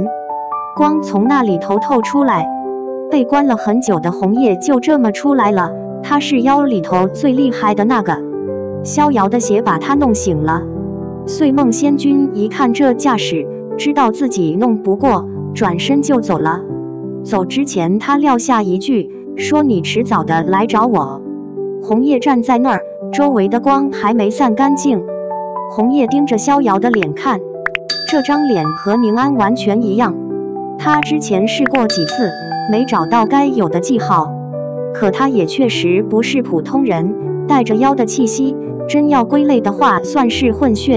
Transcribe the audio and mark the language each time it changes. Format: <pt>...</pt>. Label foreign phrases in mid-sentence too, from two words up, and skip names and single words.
<zh>光從那裡頭透出來，被關了很久的紅葉就這麼出來了。他是妖裡頭最厲害的那個，逍遙的血把他弄醒了。歲夢仙君一看這架勢，知道自己弄不過，轉身就走了。走之前，他撂下一句，說你遲早的來找我。紅葉站在那兒，周圍的光還沒散乾淨。紅葉盯着逍遙的臉看，這張臉和寧安完全一樣。他之前試過幾次，沒找到該有的記號，可他也確實不是普通人，帶着妖的氣息，真要歸類的話，算是混血。</zh>